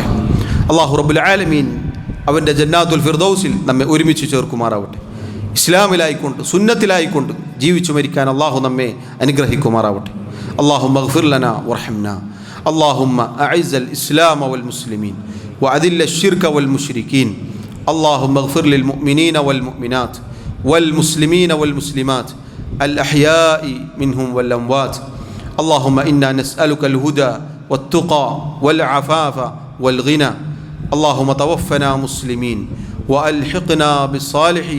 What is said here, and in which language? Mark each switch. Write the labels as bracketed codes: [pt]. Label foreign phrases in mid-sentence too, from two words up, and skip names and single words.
[ml] അല്ലാഹു [ar] رب العالمين [ml] അവൻ്റെ [ar] جنات الفردوس [ml] നമ്മെ ഒരുമിച്ച് ചേർക്കുമാറാവട്ടെ. ഇസ്ലാമിലായിക്കൊണ്ട് സുന്നത്തിലായിക്കൊണ്ട് ജീവിച്ചു മരിക്കാൻ അല്ലാഹു നമ്മെ അനുഗ്രഹിക്കുമാറാവട്ടെ. [ar] اللهم اغفر لنا وارحمنا. اللهم أعز الإسلام والمسلمين وأذل الشرك والمشركين. اللهم اغفر للمؤمنين والمؤمنات والمسلمين والمسلمات الأحياء منهم والأموات. اللهم إنا نسألك الهدى والتقى والعفاف والغنى. اللهم توفنا مسلمين وألحقنا بالصالحين.